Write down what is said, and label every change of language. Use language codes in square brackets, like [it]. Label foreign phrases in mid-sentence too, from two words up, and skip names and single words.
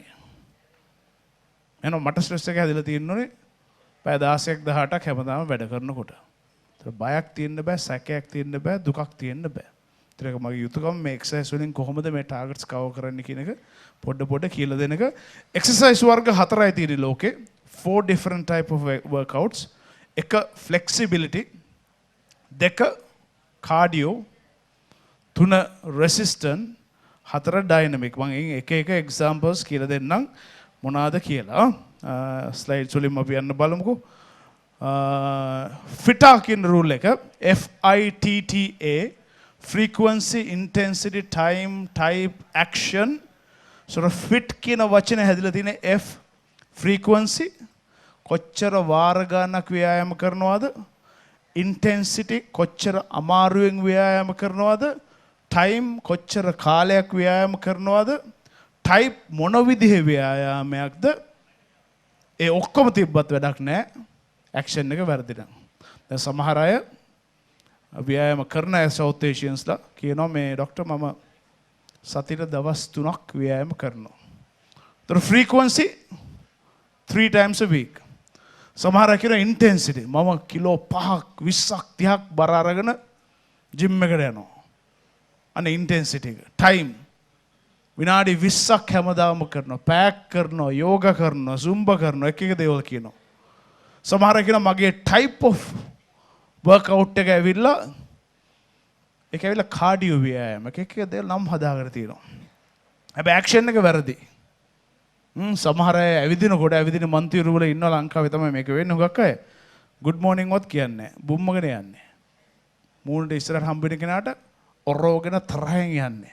[si] එහෙනම් මට ස්ට්‍රෙස් එක හැදලා තියෙන්නේ පැය 16ක් 18ක් හැමදාම වැඩ කරනකොට. ඒතර බයක් තියෙන්න බෑ, සැකයක් තියෙන්න බෑ, දුකක් තියෙන්න බෑ. ඒතර ඒක මගේ යුතුයකම මේ එක්සර්සයිස් වලින් කොහොමද මේ [en] targets cover [si] කරන්න කියන එක පොඩ කියලා දෙන එක. එක්සර්සයිස් වර්ග 4යි තියෙන්නේ ලෝකේ. [en] 4 different type of workouts. [si] එක flexibility, දෙක cardio, තුන resistant, හතර dynamic. මම එක examples කියලා දෙන්නම් මොනවාද කියලා. ස්ලයිඩ්ස් වලින් අපි යන්න බලමුකෝ. FITA කියන rule එක FITTA [en] frequency, intensity, time, type, action. [si] So fit කියන වචනේ හැදිලා තියෙන F frequency කොච්චර වාර ගණනක් ව්‍යායාම කරනවද, intensity කොච්චර අමාරුවෙන් ව්‍යායාම කරනවද, time කොච්චර කාලයක් ව්‍යායාම කරනවද, type මොන විදිහේ ව්‍යායාමයක්ද, ඒ ඔක්කොම තිබ්බත් වැඩක් නැහැ action එක වැරදිනම්. දැන් සමහර අය ව්‍යායාම කරන අය South Asiansලා කියනවා මේ ડોක්ටර් මම සතියට දවස් 3ක් ව්‍යායාම කරනවා. ඒතර [en] frequency 3 times a week. [si] සමහර අය කියන intensity මම කිලෝ 5ක් 20ක් 30ක් බර අරගෙන ජිම් එකට යනවා. අනේ intensity එක. time විනාඩි 20ක් හැමදාම කරනවා, පැක් කරනවා, යෝගා කරනවා, zumba කරනවා, එක දේවල් කියනවා. සමහර අය කියනවා මගේ [en] type of workout [si] එක ඇවිල්ලා ඒක ඇවිල්ලා කාඩියෝ ව්‍යායාම එක දේවල් නම් හදාගෙන තියෙනවා. හැබැයි ඇක්ෂන් එක වැරදි. සමහර අය ඇවිදිනකොට ඇවිදින මන්තිරු වල ඉන්න ලංකාවේ තමයි මේක වෙන්නේ. හුඟක් අය [en] good morning [si] වත් කියන්නේ නැහැ. බුම්මගෙන යන්නේ. මූණට ඉස්සරහට හම්බෙන කෙනාට ඔරෝගෙන තරහෙන් යන්නේ.